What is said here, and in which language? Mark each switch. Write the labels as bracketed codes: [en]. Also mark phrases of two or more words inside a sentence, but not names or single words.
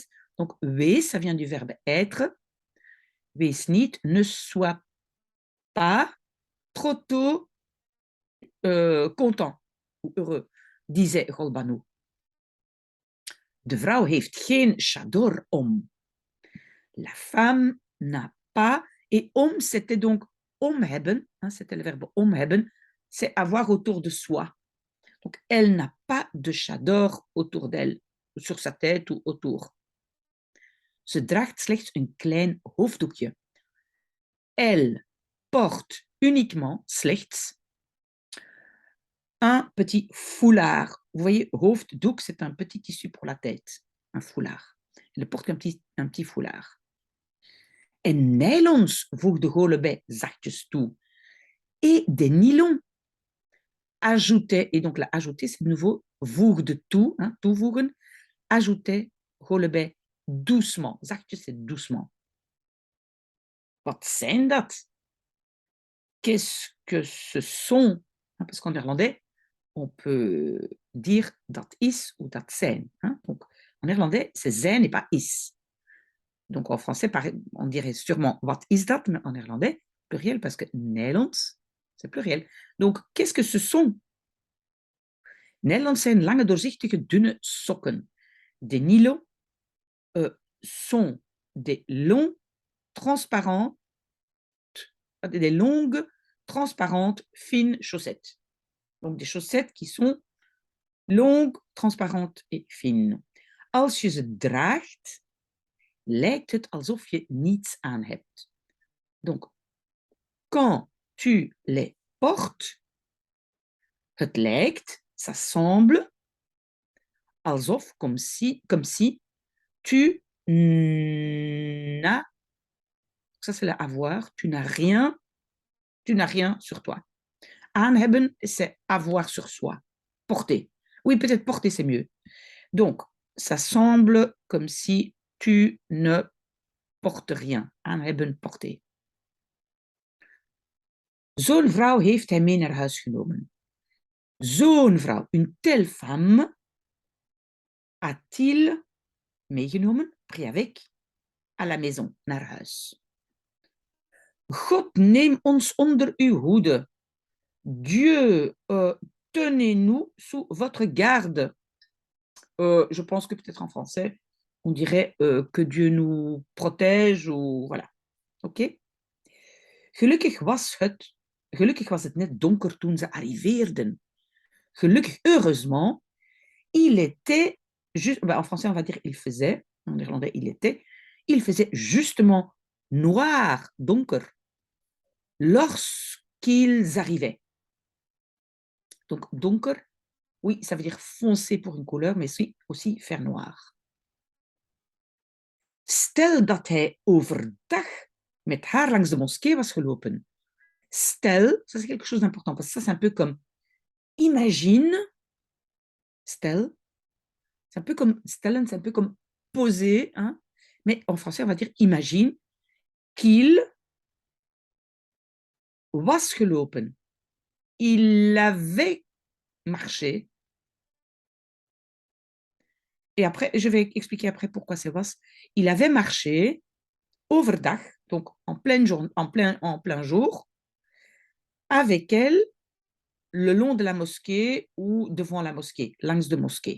[fr] Donc, wees, ça vient du verbe être. [nl] Wees niet, [fr] ne sois pas trop tôt content ou heureux, disait Golbanu. [nl] De vrouw heeft geen chador om. [fr] La femme n'a pas, et om, c'était donc [nl] om hebben, [fr] hein, c'était le verbe [nl] om hebben, [fr] c'est avoir autour de soi. Donc, elle n'a pas de chador autour d'elle, sur sa tête ou autour. [nl] Ze draagt slechts een klein hoofddoekje. [fr] Elle porte uniquement, slechts, un petit foulard. Vous voyez, hoofddoek, c'est un petit tissu pour la tête, un foulard. Elle porte un petit foulard. [nl] En nylons, voegde Golubey zachtjes toe. [fr] Et des nylons, ajoutait, et donc la ajouter, c'est de nouveau [nl] voegde toe, [fr] hein, toevoegen, ajoutait Golubey doucement. Zachtjes, c'est doucement. [nl] Wat zijn dat? [fr] Qu'est-ce que ce sont? Parce qu'en néerlandais, on peut dire [nl] dat is [fr] ou [nl] dat zijn. [fr] Hein? Donc, en néerlandais, c'est zijn et pas is. Donc, en français, on dirait sûrement [nl] wat is dat, [fr] mais en néerlandais, pluriel, parce que Nederlands, c'est pluriel. Donc, qu'est-ce que ce sont? [nl] Nederlands zijn lange, doorzichtige, dunne sokken. [fr] Des nylons sont des longs, transparents, des longues, transparentes, fines chaussettes. Donc, des chaussettes qui sont longues, transparentes et fines. [nl] Als je ze draagt, lijkt het alsof je niets aan hebt. [fr] Donc, quand tu les portes, [nl] het lijkt, [fr] ça semble, alsof, comme si tu n'as, ça c'est le avoir, tu n'as rien sur toi. [nl] Aan hebben, [fr] c'est avoir sur soi. Porter. Oui, peut-être porter, c'est mieux. Donc, ça semble comme si tu ne portes rien. [nl] Aan hebben, [fr] porter. [nl] Zo'n vrouw heeft hij mee naar huis genomen. Zo'n vrouw, [fr] une telle femme, a-t-il meegenomen, pris avec, à la maison, [nl] naar huis. God, neem ons onder uw hoede. [fr] Dieu, tenez-nous sous votre garde. Je pense que peut-être en français, on dirait que Dieu nous protège ou voilà. OK? [nl] Gelukkig was het net donker toen ze arriveerden. Gelukkig, [fr] heureusement, il était, en français on va dire il faisait, en néerlandais il faisait justement noir, donker. lorsqu'ils arrivaient. Donc, donker, oui, ça veut dire foncé pour une couleur, mais aussi faire noir. [nl] Stel dat hij overdag met haar langs de moskee was gelopen. Stel, [fr] ça c'est quelque chose d'important, parce que ça c'est un peu comme imagine, stel, c'est un peu comme stellen, c'est un peu comme poser, hein, mais en français on va dire imagine qu'il [nl] was gelopen. [fr] Il avait marché. Et après, je vais expliquer après pourquoi c'est was. Il avait marché overdag, donc en plein jour, avec elle le long de la mosquée ou devant la mosquée, [nl] langs de [fr] mosquée.